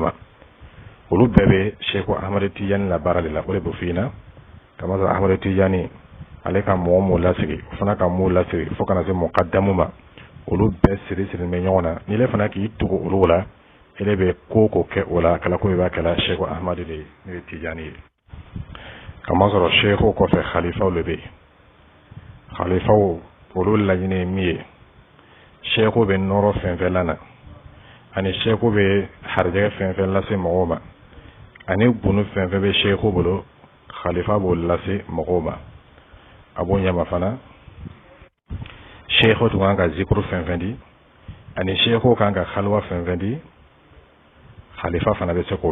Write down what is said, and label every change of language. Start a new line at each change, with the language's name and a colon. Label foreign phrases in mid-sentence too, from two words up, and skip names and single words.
Bambara: ma olu bɛɛ bɛ sheikh ahmad tijani la baara de la o de bɛ fina kama sa ahmad tijani ale ka mɔgɔ lasigi o fana ka mɔgɔ lasigi fo kana se muqaddamu ma olu bɛɛ siri bɛ ɲɔgɔn na ni le fana k'i tugu olu la ele bɛ ko kɛ o la kala ko b'a kɛla sheikh ahmad de ne bɛ tijani ye kama sɔrɔ sheikh kɔfɛ khalifaw le bɛ khalifaw olu laɲini min ye sheikhu be noro fɛnfɛn lana ani sheikhu be harjɛ fɛnfɛn lase mɔgɔw ma ani bunu fɛnfɛn be sheikhu bolo khalifa b'o lase mɔgɔw ma a b'o ɲɛma fana sheikhu tun kan ka zikuru fɛnfɛn di ani sheikhu kan ka halwa fɛnfɛn di khalifa fana bɛ se k'o